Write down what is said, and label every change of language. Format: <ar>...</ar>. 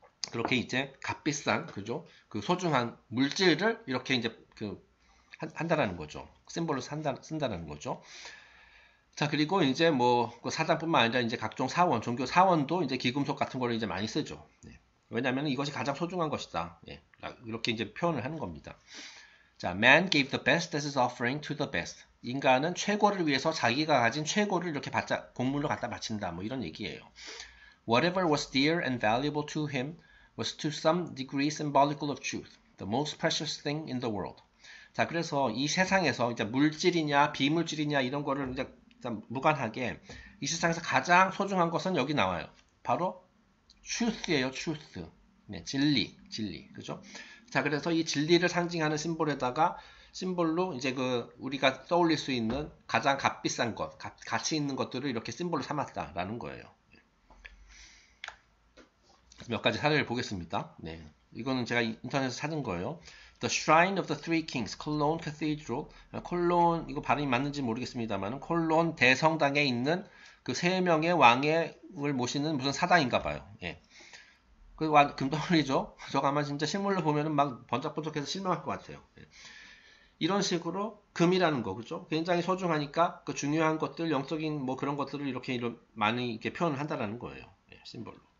<ko>그렇게 이제 값비싼, 그죠? 그 소중한 물질을 이렇게 이제 한다라는 거죠. 심볼로 쓴다는 거죠. 자, 그리고 이제 뭐 그 사당뿐만 아니라 이제 각종 사원, 종교 사원도 이제 기금속 같은 거를 이제 많이 쓰죠. 네. 왜냐하면 이것이 가장 소중한 것이다. 예. 이렇게 이제 표현을 하는 겁니다.</ko> <en>자, man gave the best as his offering to the best.</en> <ko>인간은 최고를 위해서 자기가 가진 최고를 이렇게 공물로 갖다 바친다. 뭐 이런 얘기예요.</ko> <en>Whatever was dear and valuable to him was to some degree symbolical of truth, the most precious thing in the world.</en> <ko>자, 그래서 이 세상에서 이제 물질이냐 비물질이냐 이런 거를 이제 무관하게 이 세상에서 가장 소중한 것은 여기 나와요. 바로 truth예요, truth. 네, 진리, 그죠? 자, 그래서 이 진리를 상징하는 심볼로 이제 우리가 떠올릴 수 있는 가장 값비싼 것, 가치 있는 것들을 이렇게 심볼로 삼았다라는 거예요. 몇 가지 사례를 보겠습니다. 네, 이거는 제가 인터넷에서 찾은 거예요.</ko> <en>The Shrine of the Three Kings, 콜론 Cathedral.</en> <ko>콜론, 이거 발음이 맞는지 모르겠습니다만, 콜론 대성당에 있는 그 3명의 왕을 모시는 무슨 사당인가 봐요. 예. 금덩어리죠? 저거 아마 진짜 실물로 보면은 막 번쩍번쩍해서 실망할 것 같아요. 예. 이런 식으로 금이라는 거, 그죠? 굉장히 소중하니까 그 중요한 것들, 영적인 뭐 그런 것들을 이렇게 많이 이렇게 표현을 한다라는 거예요. 예, 심볼로.</ko>